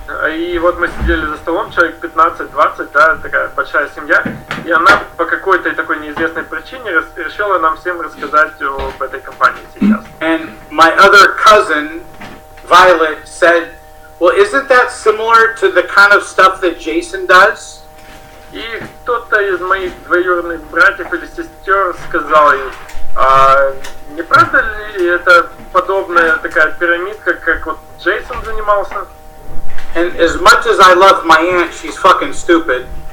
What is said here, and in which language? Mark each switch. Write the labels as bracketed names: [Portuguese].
[Russian] И вот мы сидели за столом, человек 15-20, да, такая большая семья, и она по какой-то такой неизвестной причине решила нам всем рассказать об этой компании сейчас. [English] And my other cousin, Violet, said, well, isn't that similar to the kind of stuff that Jason does? [Russian] И кто-то из моих двоюродных братьев или сестер сказал ей, не правда ли это подобная такая пирамидка, как вот Джейсон занимался? [English] And as much as I love my aunt, she's fucking stupid.